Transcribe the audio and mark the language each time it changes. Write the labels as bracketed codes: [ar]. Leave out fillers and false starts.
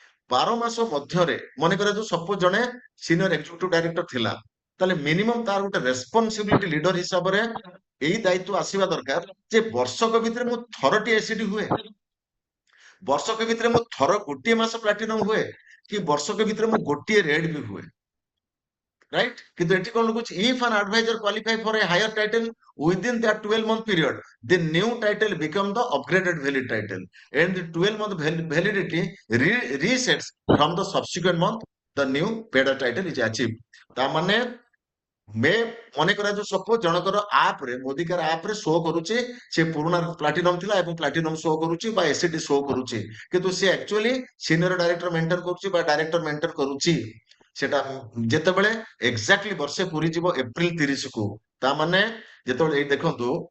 [or] 12 ମାସ ମଧ୍ୟରେ ମନେ କରାଯାଉ ସପୋଜ ଜଣେ ସିନିୟର ଏକ୍ଜିକ୍ୟୁଟିଭ ଡାଇରେକ୍ଟର ଥିଲା, ତାହେଲେ ମିନିମମ୍ ତାର ଗୋଟେ ରେସ୍ପନ୍ସିବିଲିଟି ଲିଡର ହିସାବରେ ଏଇ ଦାୟିତ୍ୱ ଆସିବା ଦରକାର ଯେ ବର୍ଷକ ଭିତରେ ମୁଁ ଥରଟି ଏସିଡି ହୁଏ, ବର୍ଷକ ଭିତରେ ମୁଁ ଗୋଟିଏ ମାସ ପ୍ଲାଟିନମ ହୁଏ, କି ବର୍ଷକ ଭିତରେ ମୁଁ ଗୋଟିଏ ରେଡ୍ ବି ହୁଏ, right? କିନ୍ତୁ ଏଠି କଣ ଲେଖୁଛି, [en] if an advisor qualify for a higher title within that 12-month period, the new title become the upgraded valid title and the 12-month validity resets from the subsequent month the new better title is achieved। [or] ତା ମାନେ ମେ ମନେ କରାଯାଉ suppose ଜଣଙ୍କର ଆପରେ Modi care ଆପରେ show କରୁଛି ସେ ପୁରୁଣା ପ୍ଲାଟିନମ ଥିଲା ଏବଂ ପ୍ଲାଟିନମ ଶୋ କରୁଛି ବା ଏସିଡି ଶୋ କରୁଛି, କିନ୍ତୁ ସେ ଆକ୍ଚୁଆଲି ସିନିୟର ଡାଇରେକ୍ଟର ମେଣ୍ଟେନ କରୁଛି ବା ଡାଇରେକ୍ଟର ମେଣ୍ଟେନ କରୁଛି। ସେଟା ଯେତେବେଳେ ଏକ୍ଜାକ୍ଟଲି ବର୍ଷେ ପୁରୀ ଯିବ ଏପ୍ରିଲ 30 କୁ, ତା ମାନେ ଯେତେବେଳେ ଏଇ ଦେଖନ୍ତୁ